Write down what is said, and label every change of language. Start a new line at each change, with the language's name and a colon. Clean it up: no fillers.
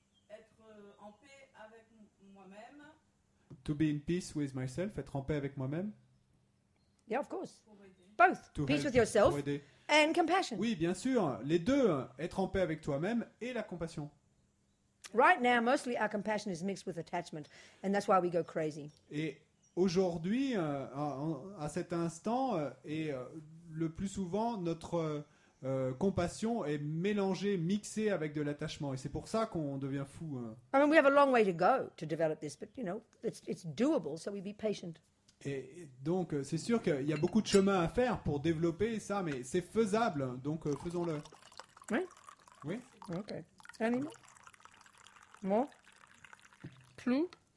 French: Être en paix avec moi-même
English: To be in peace with myself,
French: être en paix avec moi-même.
English: Yeah, of course.
French: pour aider.
English: Both. To Peace help, with yourself
French: pour aider.
English: and compassion.
French: Oui, bien sûr, les deux, être en paix avec toi-même et la compassion.
English: Right now, mostly our compassion is mixed with attachment, and that's why we go crazy.
French: Et aujourd'hui, à cet instant, le plus souvent, notre compassion est mélangée, mixée avec de l'attachement. Et c'est pour ça qu'on devient fou.
English: I mean, we have a long way to go to develop this, but, you know, it's doable, so we be patient.
French: Et donc, c'est sûr qu'il y a beaucoup de chemin à faire pour développer ça, mais c'est faisable, donc faisons-le. Oui? Oui.
English: Okay. Any more? More? Clue?